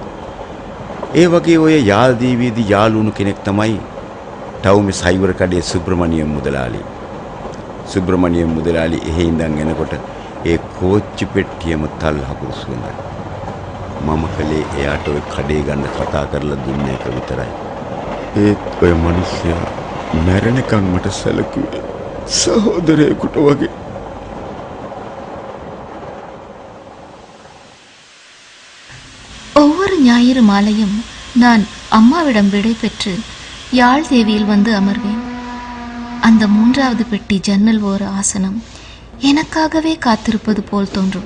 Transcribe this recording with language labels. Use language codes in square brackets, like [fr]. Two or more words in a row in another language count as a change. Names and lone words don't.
[si] ඒ වගේ ඔය යාල් දේවියේදී යාළුණු කෙනෙක් තමයි ටවුමේ සයිවර් කඩේ සුබ්‍රමණියම් මුදලාලි. සුබ්‍රමණියම් මුදලාලි එහෙ ඉඳන් එනකොට ඒ කෝච්චි පෙට්ටියම තල් හකුරු සුවඳයි. මම කලේ එයාට ඔය කඩේ ගන්න කතා කරලා දුන්න එක විතරයි. ඒත් ඔය මිනිස්සයා මැරෙනකන් මට සැලකුවේ சகோதரேக்குට வகை. [ta] ஒவ்வொரு ஞாயிறு மாலையும் நான் அம்மாவிடம் விடை பெற்று யாழ் தேவியில் வந்து அமர்வேன். அந்த 3வது பெட்டி ஜன்னல் ஓர ஆசனம் எனக்காகவே காத்திருப்பது போல் தோன்றும்.